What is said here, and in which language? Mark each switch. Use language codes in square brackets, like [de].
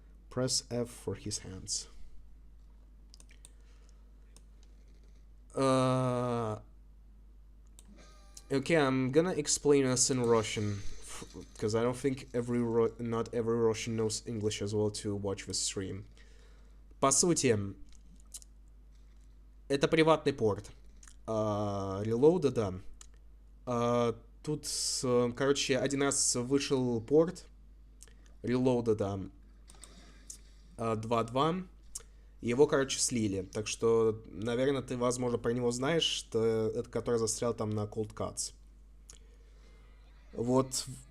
[en] Press F for his hands. Okay, I'm gonna explain us in Russian because I don't think not every Russian knows English as well to watch the stream. [ru] По сути, это приватный порт. Reloaded, да. Тут, короче, один раз вышел порт Reloaded, да, 2.2. Его, короче, слили. Так что, наверное, ты, возможно, про него знаешь, что это который застрял там на Cold Cuts. Вот.